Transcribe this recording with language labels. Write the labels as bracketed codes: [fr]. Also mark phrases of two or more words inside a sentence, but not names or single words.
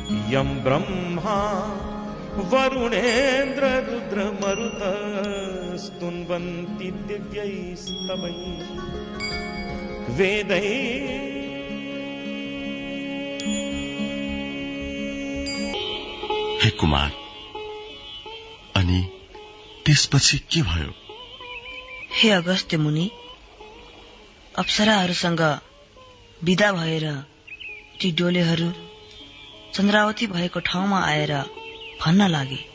[sa] यम ब्रह्मा वरुणेन्द्र रुद्र मरुत स्तुन्वन्ति दिव्यैस्तवै वेदै [ne] हे कुमार, अनि त्यसपछि के भयो? हे अगस्त्य मुनि, अप्सराहरूसँग विदा भएर ती डोलेहरू चन्द्रावती भएको ठाउँमा आएर भन्न लागे,